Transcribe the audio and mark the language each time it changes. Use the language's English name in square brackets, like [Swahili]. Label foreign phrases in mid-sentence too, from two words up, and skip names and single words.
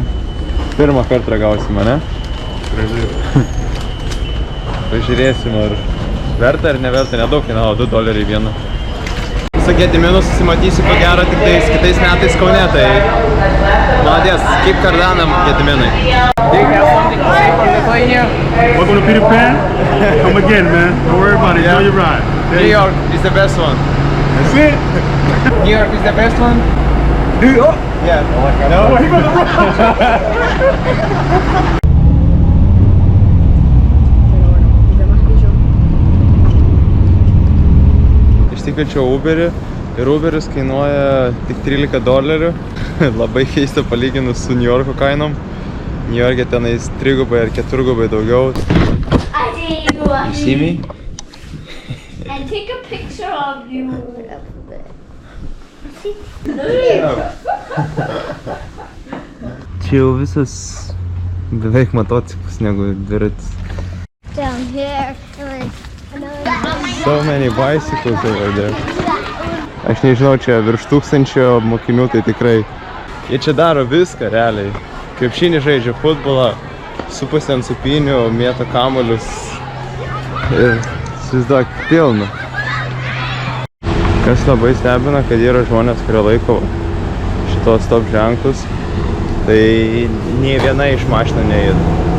[Lithuanian] Pirmą kartą ragausim, ne? Pažiūrėsim, ar verta ar neverta. Nedaug kainavo, $2 vieną. Su Gediminu susimatysiu ko gero tik kitais metais Kaune, tai молодец, keep kardanam Gediminai. [English] We're gonna Peter Pan? Come again, man. Don't worry about it. Enjoy your ride. New York is the best one. That's it. New York is the best one? New York? Yeah. No, he better run. [Lithuanian] Išsikviečiau Uberį ir Uberis kainuoja tik $13. Labai keista palyginus su New Yorko kainom. New York'e tenais 3 ar 4 daugiau. [English] You see me? And take a picture of you. [Lithuanian] Čia jau visas beveik motociklas negu dviratis. [English] Down here. So many bicycles over there. [Lithuanian] Aš nežinau, čia virš 1000 mokinių, tai tikrai. Jie čia daro viską realiai. Krepšinį žaidžia, futbolą, supasi ant supinių, mėto kamuolius ir įsivaizduok pilna. Kas labai stebina, kad yra žmonės, kurie laiko šitos stop ženklus, tai nei viena iš mašinų neįda.